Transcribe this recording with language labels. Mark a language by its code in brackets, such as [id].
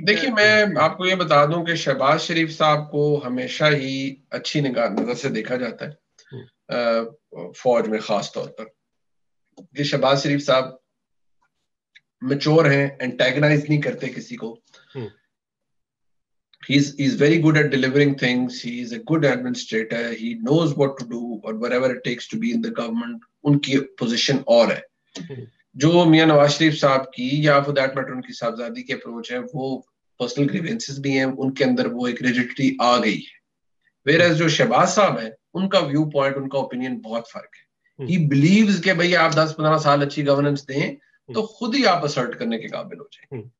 [ur] دیکھیے, میں آپ کو یہ بتا دوں کہ شہباز شریف صاحب کو ہمیشہ ہی اچھی نظر سے دیکھا جاتا ہے فوج میں, خاص طور پر کہ شہباز شریف صاحب میچور ہیں, انٹیگنائز نہیں کرتے کسی کو. [en] He's very good at delivering things. He is a good administrator. He knows what to do or whatever it takes to be in the government. [ur] ان کی پوزیشن اور ہے. جو میاں نواز شریف صاحب کی یا [en] for that matter [ur] ان کی صاحبزادی کی اپروچ ہے, وہ پرسنل گریوینسز بھی ہیں, ان کے اندر وہ ایک ریجڈٹی آ گئی ہے. [en] whereas [ur] جو شہباز صاحب ہیں, ان کا ویو پوائنٹ, ان کا اوپینین بہت فرق ہے. [en] He believes [ur] کہ بھئی آپ 10-15 سال اچھی گورننس دیں تو خود ہی آپ اسرٹ کرنے کے قابل ہو جائیں.